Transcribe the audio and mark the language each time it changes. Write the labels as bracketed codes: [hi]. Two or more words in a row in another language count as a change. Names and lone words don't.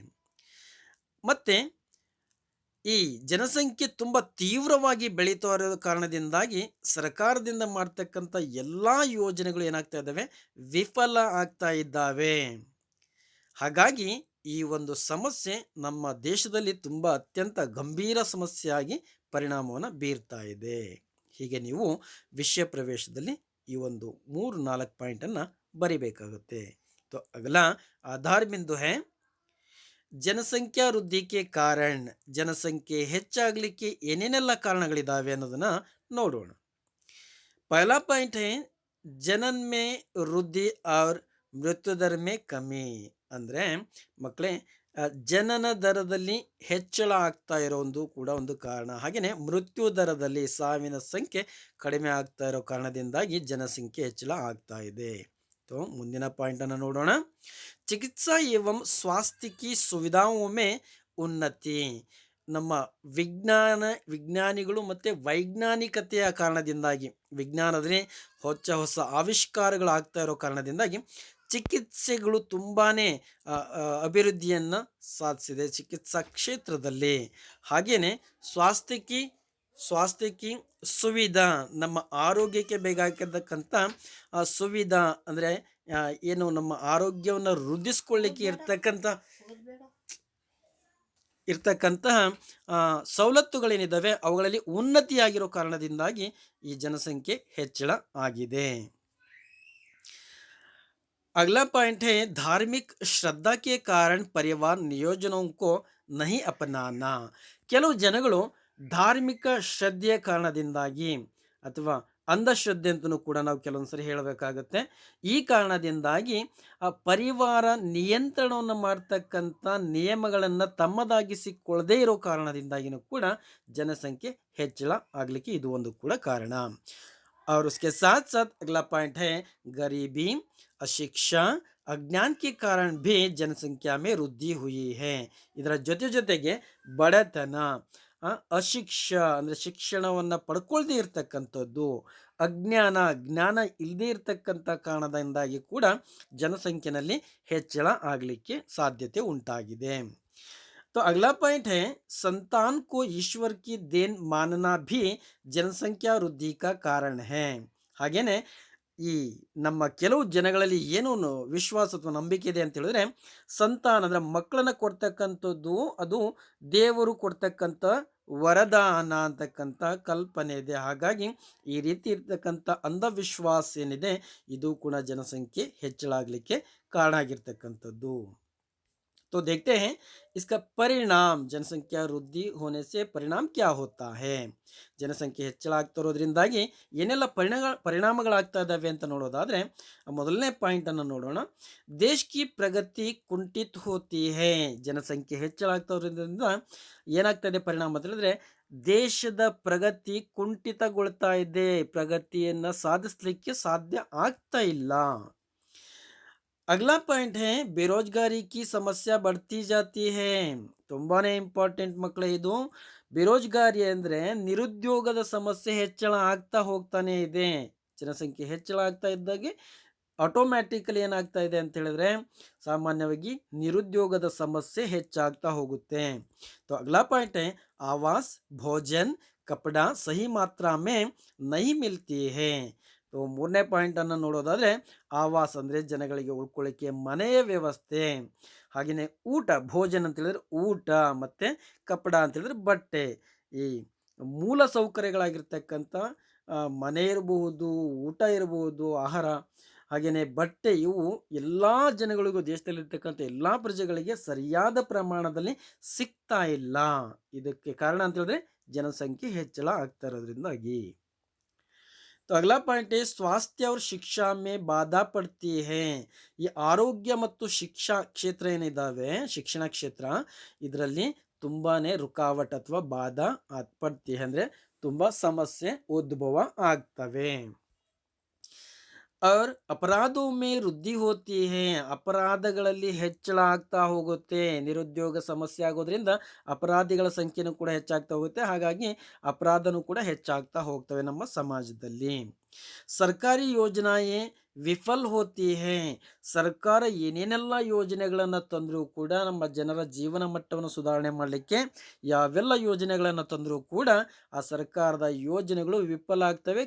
[kn] ಮತ್ತೆ ಈ ಜನಸಂಖ್ಯೆ ತುಂಬ ತೀವ್ರವಾಗಿ ಬೆಳೀತಾ ಇರೋ ಕಾರಣದಿಂದಾಗಿ ಸರ್ಕಾರದಿಂದ ಮಾಡ್ತಕ್ಕಂಥ ಎಲ್ಲ ಯೋಜನೆಗಳು ಏನಾಗ್ತಾ ಇದ್ದಾವೆ, ವಿಫಲ ಆಗ್ತಾ ಇದ್ದಾವೆ. ಹಾಗಾಗಿ ಈ ಒಂದು ಸಮಸ್ಯೆ ನಮ್ಮ ದೇಶದಲ್ಲಿ ತುಂಬ ಅತ್ಯಂತ ಗಂಭೀರ ಸಮಸ್ಯೆಯಾಗಿ ಪರಿಣಾಮವನ್ನು ಬೀರ್ತಾ ಇದೆ. ಹೀಗೆ ನೀವು ವಿಷಯ ಪ್ರವೇಶದಲ್ಲಿ ಈ ಒಂದು 3-4 ಪಾಯಿಂಟನ್ನು ಬರಿಬೇಕಾಗುತ್ತೆ. [hi] तो अगला आधार बिंदु है [kn] ಜನಸಂಖ್ಯಾ ವೃದ್ಧಿಗೆ ಕಾರಣ. ಜನಸಂಖ್ಯೆ ಹೆಚ್ಚಾಗಲಿಕ್ಕೆ ಏನೇನೆಲ್ಲ ಕಾರಣಗಳಿದ್ದಾವೆ ಅನ್ನೋದನ್ನ ನೋಡೋಣ. [hi] पहला पॉइंट है जनन में वृद्धि और मृत्यु दर में कमी. [kn] ಅಂದರೆ ಮಕ್ಕಳೇ, ಜನನ ದರದಲ್ಲಿ ಹೆಚ್ಚಳ ಆಗ್ತಾ ಇರೋ ಕೂಡ ಒಂದು ಕಾರಣ. ಹಾಗೆಯೇ ಮೃತ್ಯು ದರದಲ್ಲಿ ಸಾವಿನ ಸಂಖ್ಯೆ ಕಡಿಮೆ ಆಗ್ತಾ ಇರೋ ಕಾರಣದಿಂದಾಗಿ ಜನಸಂಖ್ಯೆ ಹೆಚ್ಚಳ ಆಗ್ತಾ ಇದೆ. तो ಮುಂದಿನ ಪಾಯಿಂಟ್ ಅನ್ನು ನೋಡೋಣ. [hi] चिकित्सा एवं स्वास्थ्य की सुविधाओं में उन्नति. [kn] ನಮ್ಮ ವಿಜ್ಞಾನಿಗಳು ಮತ್ತು ವೈಜ್ಞಾನಿಕತೆಯ ಕಾರಣದಿಂದಾಗಿ, ವಿಜ್ಞಾನದಲ್ಲಿ ಹೊಸ ಹೊಸ ಆವಿಷ್ಕಾರಗಳಾಗ್ತಾ ಇರೋ ಕಾರಣದಿಂದಾಗಿ ಚಿಕಿತ್ಸೆಗಳು ತುಂಬಾ ಅಭಿವೃದ್ಧಿಯನ್ನು ಸಾಧಿಸಿದೆ ಚಿಕಿತ್ಸಾ ಕ್ಷೇತ್ರದಲ್ಲಿ. ಹಾಗೆಯೇ ಸ್ವಾಸ್ಥ್ಯಕ್ಕೆ ಸುವಿಧಾ, ನಮ್ಮ ಆರೋಗ್ಯಕ್ಕೆ ಬೇಕಾಗಿರ್ತಕ್ಕಂಥ ಸುವಿಧಾ ಅಂದರೆ ಏನು ನಮ್ಮ ಆರೋಗ್ಯವನ್ನು ವೃದ್ಧಿಸ್ಕೊಳ್ಳಿಕ್ಕೆ ಇರ್ತಕ್ಕಂತಹ ಸವಲತ್ತುಗಳೇನಿದ್ದಾವೆ ಅವುಗಳಲ್ಲಿ ಉನ್ನತಿಯಾಗಿರೋ ಕಾರಣದಿಂದಾಗಿ ಈ ಜನಸಂಖ್ಯೆ ಹೆಚ್ಚಳ ಆಗಿದೆ. [hi] अगला पॉइंट है धार्मिक श्रद्धा के कारण परिवार नियोजनों को नहीं अपनाना. [kn] ಕೆಲವು ಜನಗಳು ಧಾರ್ಮಿಕ ಶ್ರದ್ಧೆಯ ಕಾರಣದಿಂದಾಗಿ ಅಥವಾ ಅಂಧಶ್ರದ್ಧೆ ಅಂತಲೂ ಕೂಡ ನಾವು ಕೆಲವೊಂದ್ಸರಿ ಹೇಳಬೇಕಾಗತ್ತೆ. ಈ ಕಾರಣದಿಂದಾಗಿ ಆ ಪರಿವಾರ ನಿಯಂತ್ರಣವನ್ನು ಮಾಡ್ತಕ್ಕಂಥ ನಿಯಮಗಳನ್ನು ತಮ್ಮದಾಗಿಸಿಕೊಳ್ಳದೇ ಇರೋ ಕಾರಣದಿಂದಾಗಿನೂ ಕೂಡ ಜನಸಂಖ್ಯೆ ಹೆಚ್ಚಳ ಆಗಲಿಕ್ಕೆ ಇದು ಒಂದು ಕೂಡ ಕಾರಣ. [hi] और उसके साथ साथ अगला पॉइंट है गरीबी, अशिक्षा, अज्ञान के कारण भी जनसंख्या में वृद्धि हुई है. [kn] ಇದರ ಜೊತೆಗೆ ಬಡತನ, ಅಶಿಕ್ಷ ಅಂದರೆ ಶಿಕ್ಷಣವನ್ನು ಪಡ್ಕೊಳ್ದೇ ಇರತಕ್ಕಂಥದ್ದು, ಜ್ಞಾನ ಇಲ್ಲದೇ ಇರತಕ್ಕಂಥ ಕಾರಣದಿಂದಾಗಿ ಕೂಡ ಜನಸಂಖ್ಯೆಯಲ್ಲಿ ಹೆಚ್ಚಳ ಆಗಲಿಕ್ಕೆ ಸಾಧ್ಯತೆ ಉಂಟಾಗಿದೆ. [hi] तो अगला पॉइंट है संतान को ईश्वर की देन मानना भी जनसंख्या वृद्धि का कारण है. [kn] ಹಾಗೇನೆ ಈ ನಮ್ಮ ಕೆಲವು ಜನಗಳಲ್ಲಿ ಏನು ವಿಶ್ವಾಸ ಅಥವಾ ನಂಬಿಕೆ ಇದೆ ಅಂತ ಹೇಳಿದ್ರೆ, ಸಂತಾನ ಅಂದರೆ ಮಕ್ಕಳನ್ನು ಕೊಡ್ತಕ್ಕಂಥದ್ದು ಅದು ದೇವರು ಕೊಡ್ತಕ್ಕಂಥ ವರದಾನ ಅಂತಕ್ಕಂಥ ಕಲ್ಪನೆ ಇದೆ. ಹಾಗಾಗಿ ಈ ರೀತಿ ಇರ್ತಕ್ಕಂಥ ಅಂಧವಿಶ್ವಾಸ ಏನಿದೆ ಇದು ಕೂಡ ಜನಸಂಖ್ಯೆ ಹೆಚ್ಚಳ ಆಗಲಿಕ್ಕೆ ಕಾರಣ ಆಗಿರ್ತಕ್ಕಂಥದ್ದು. [hi] तो देखते हैं इसका परिणाम, जनसंख्या वृद्धि होने से परिणाम क्या होता है. [kn] ಜನಸಂಖ್ಯೆ ಹೆಚ್ಚಳ ಆಗ್ತಿರೋದ್ರಿಂದಾಗಿ ಏನೆಲ್ಲ ಪರಿಣಾಮಗಳಾಗ್ತಾ ಇದ್ದಾವೆ ಅಂತ ನೋಡೋದಾದರೆ, ಮೊದಲನೇ ಪಾಯಿಂಟನ್ನು ನೋಡೋಣ. [hi] देश की प्रगति कुंठित होती है. [kn] ಜನಸಂಖ್ಯೆ ಹೆಚ್ಚಳ ಆಗ್ತಿರೋದ್ರಿಂದ ಏನಾಗ್ತಾ ಇದೆ ಪರಿಣಾಮ ಅಂತ ಹೇಳಿದ್ರೆ, ದೇಶದ ಪ್ರಗತಿ ಕುಂಠಿತಗೊಳ್ತಾ ಇದೆ, ಪ್ರಗತಿಯನ್ನು ಸಾಧಿಸಲಿಕ್ಕೆ ಸಾಧ್ಯ ಆಗ್ತಾ ಇಲ್ಲ. [hi] अगला पॉइंट है बेरोजगारी की समस्या बढ़ती जाती है. [kn] ತುಂಬಾ ಇಂಪಾರ್ಟೆಂಟ್ ಮಕ್ಕಳೇ ಇದು. ಬೇರೋಜ್ಗಾರಿ ಅಂದರೆ ನಿರುದ್ಯೋಗದ ಸಮಸ್ಯೆ ಹೆಚ್ಚಳ ಆಗ್ತಾ ಹೋಗ್ತಾನೆ ಇದೆ. ಜನಸಂಖ್ಯೆ ಹೆಚ್ಚಳ ಆಗ್ತಾ ಇದ್ದಾಗೆ ಆಟೋಮ್ಯಾಟಿಕಲಿ ಏನಾಗ್ತಾ ಇದೆ ಅಂತ ಹೇಳಿದ್ರೆ ಸಾಮಾನ್ಯವಾಗಿ ನಿರುದ್ಯೋಗದ ಸಮಸ್ಯೆ ಹೆಚ್ಚಾಗ್ತಾ ಹೋಗುತ್ತೆ. [hi] तो अगला पॉइंट है आवास, भोजन, कपड़ा सही मात्रा में नहीं मिलती है. [kn] तो ಮೂರನೇ ಪಾಯಿಂಟನ್ನು ನೋಡೋದಾದರೆ ಆವಾಸ್ ಅಂದರೆ ಜನಗಳಿಗೆ ಉಳ್ಕೊಳ್ಳಿಕ್ಕೆ ಮನೆಯ ವ್ಯವಸ್ಥೆ, ಹಾಗೆಯೇ ಊಟ, ಭೋಜನ ಅಂತ ಹೇಳಿದ್ರೆ ಊಟ, ಮತ್ತು ಕಪಡ ಅಂತ ಹೇಳಿದ್ರೆ ಬಟ್ಟೆ. ಈ ಮೂಲ ಸೌಕರ್ಯಗಳಾಗಿರ್ತಕ್ಕಂಥ ಮನೆ ಇರಬಹುದು, ಊಟ ಇರಬಹುದು, ಆಹಾರ, ಹಾಗೆಯೇ ಬಟ್ಟೆ, ಇವು ಎಲ್ಲ ಜನಗಳಿಗೂ ದೇಶದಲ್ಲಿರ್ತಕ್ಕಂಥ ಎಲ್ಲ ಪ್ರಜೆಗಳಿಗೆ ಸರಿಯಾದ ಪ್ರಮಾಣದಲ್ಲಿ ಸಿಗ್ತಾ ಇಲ್ಲ. ಇದಕ್ಕೆ ಕಾರಣ ಅಂತ ಹೇಳಿದ್ರೆ ಜನಸಂಖ್ಯೆ ಹೆಚ್ಚಳ ಆಗ್ತಾ ಇರೋದ್ರಿಂದಾಗಿ. [hi] तो अगला पॉइंट है स्वास्थ्य और शिक्षा में बाधा पड़ती है. [kn] ಈ ಆರೋಗ್ಯ ಮತ್ತು ಶಿಕ್ಷಾ ಕ್ಷೇತ್ರ ಏನಿದಾವೆ ಶಿಕ್ಷಣ ಕ್ಷೇತ್ರ ಇದರಲ್ಲಿ ತುಂಬಾನೇ ರುಕಾವಟ್ ಅಥವಾ [hi] बाधा पड़ती [kn] ಅಂದ್ರೆ ತುಂಬಾ ಸಮಸ್ಯೆ ಉದ್ಭವ ಆಗ್ತವೆ. [hi] और अपराधों में वृद्धि होती है [kn] ಅಪರಾಧಗಳಲ್ಲಿ ಹೆಚ್ಚಳ ಆಗ್ತಾ ಹೋಗುತ್ತೆ. ನಿರುದ್ಯೋಗ ಸಮಸ್ಯೆ ಆಗೋದ್ರಿಂದ ಅಪರಾಧಿಗಳ ಸಂಖ್ಯೆನೂ ಕೂಡ ಹೆಚ್ಚಾಗ್ತಾ ಹೋಗುತ್ತೆ. ಹಾಗಾಗಿ ಅಪರಾಧನೂ ಕೂಡ ಹೆಚ್ಚಾಗ್ತಾ ಹೋಗ್ತವೆ ನಮ್ಮ ಸಮಾಜದಲ್ಲಿ. [hi] सरकारी योजनाएं विफल होती हैं [kn] ಸರ್ಕಾರ ಏನೇನೆಲ್ಲ ಯೋಜನೆಗಳನ್ನು ತಂದರೂ ಕೂಡ ನಮ್ಮ ಜನರ ಜೀವನ ಮಟ್ಟವನ್ನು ಸುಧಾರಣೆ ಮಾಡಲಿಕ್ಕೆ ಯಾವೆಲ್ಲ ಯೋಜನೆಗಳನ್ನು ತಂದರೂ ಕೂಡ ಆ ಸರ್ಕಾರದ ಯೋಜನೆಗಳು ವಿಫಲ ಆಗ್ತವೆ.